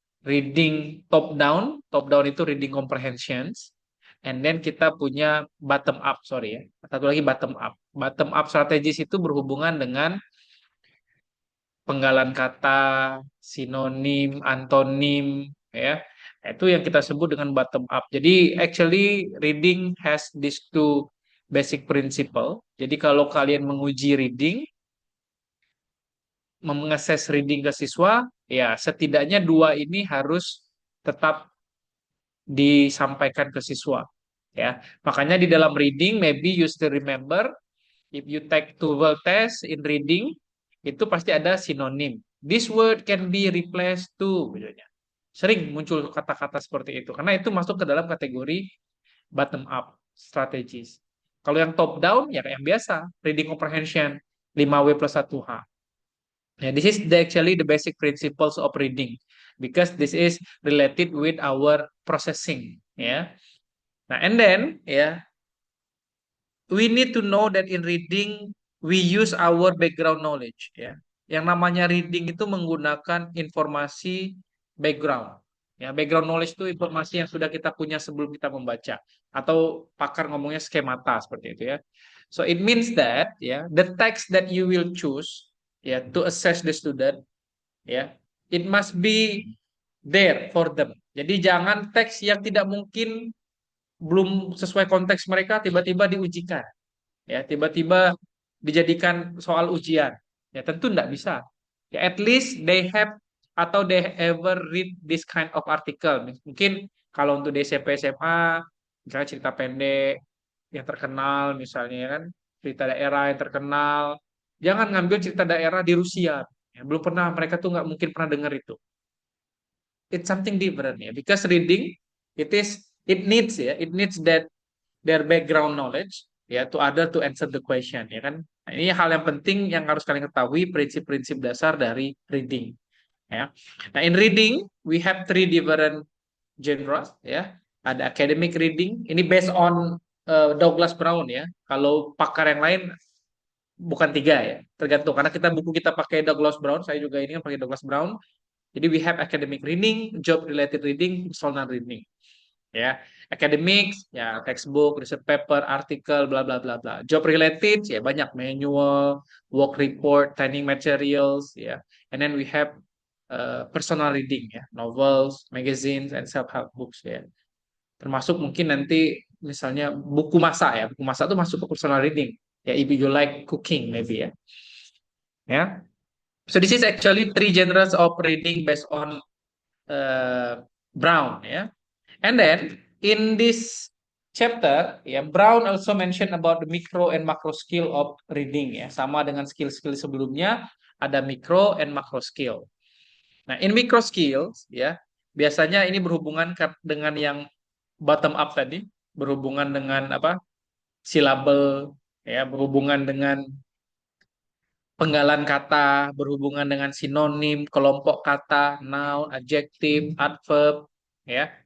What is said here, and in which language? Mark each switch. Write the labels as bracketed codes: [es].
[en] Reading top down itu reading comprehensions, and then [id] kita punya [en] bottom up, sorry ya. [id] Satu lagi [en] bottom up. [id] Bottom up strategies itu berhubungan dengan penggalan kata, sinonim, antonim, ya. Itu yang kita sebut dengan bottom up. [en] Jadi actually reading has these two basic principle. [id] Jadi kalau kalian menguji reading, mengakses reading ke siswa, ya setidaknya dua ini harus tetap disampaikan ke siswa. [en] Ya, [id] makanya di dalam [en] reading, maybe you still remember, if you take two word test in reading, [id] itu pasti ada sinonim. [en] This word can be replaced to, [id] misalnya. Sering muncul kata-kata seperti itu, karena itu masuk ke dalam kategori bottom up strategies. Kalau yang top down, ya yang biasa, reading comprehension, 5W plus 1H. [en] Yeah, this is actually the basic principles of reading, because this is related with our processing. Ya, nah and then ya, we need to know that in reading we use our background knowledge ya. [id] Yang namanya reading itu menggunakan informasi background. Ya, background knowledge itu informasi yang sudah kita punya sebelum kita membaca, atau pakar ngomongnya skemata seperti itu ya. [en] So it means that ya, the text that you will choose ya to assess the student ya, it must be there for them. [id] Jadi jangan teks yang tidak mungkin, belum sesuai konteks mereka tiba-tiba diujikan ya, tiba-tiba dijadikan soal ujian, ya tentu tidak bisa ya. [en] At least they have, atau they ever read this kind of article. [id] Mungkin kalau untuk di SMP SMA, misalnya cerita pendek yang terkenal misalnya ya kan, cerita daerah yang terkenal, jangan ngambil cerita daerah di Rusia ya, belum pernah, mereka tuh nggak mungkin pernah dengar itu. [en] It's something different ya, because reading, it needs ya, it needs that their background knowledge ya to other to answer the question ya kan. [id] Nah, ini hal yang penting yang harus kalian ketahui, prinsip-prinsip dasar dari reading ya. [en] Nah, in reading we have three different genres ya. [id] Ada academic reading, ini based on Douglas Brown ya. Kalau pakar yang lain bukan tiga ya, tergantung, karena kita pakai Douglas Brown, saya juga ini kan pakai Douglas Brown. [en] Jadi we have academic reading, job related reading, personal reading ya. Academics ya, textbook, research paper, artikel, bla bla bla bla. Job related ya banyak, manual, work report, training materials ya. And then we have personal reading ya, novels, magazines, and self help books ya. [id] Termasuk mungkin nanti misalnya buku masak ya, buku masak itu masuk ke personal reading ya, [en] if you like cooking maybe [id] ya. Ya. [en] So this is actually three genres of reading based on Brown ya. And then in this chapter, ya, Brown also mention about the micro and macro skill of reading ya. [id] Sama dengan skill-skill sebelumnya, ada micro and macro skill. Nah, in micro skills ya, biasanya ini berhubungan dengan yang bottom up tadi, berhubungan dengan apa? Silabel ya, berhubungan dengan penggalan kata, berhubungan dengan sinonim, kelompok kata, noun, adjective, adverb, ya.